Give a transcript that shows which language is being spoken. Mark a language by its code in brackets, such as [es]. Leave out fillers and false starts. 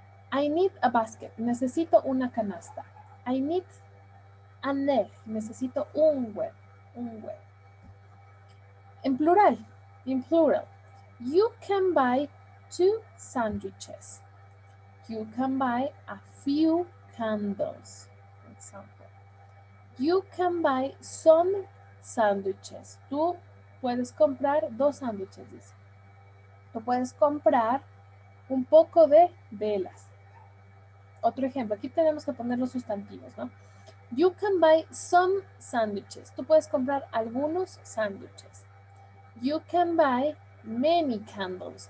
[en] I need a basket, [es] necesito una canasta. [en] I need an egg, [es] necesito un huevo, En plural, [en] you can buy 2 sandwiches. You can buy a few candles, for example. You can buy some sandwiches. [es] Tú puedes comprar 2 sándwiches, dice. Tú puedes comprar un poco de velas. Otro ejemplo, aquí tenemos que poner los sustantivos, ¿no? [en] You can buy some sandwiches. [es] Tú puedes comprar algunos sándwiches. [en] You can buy many candles.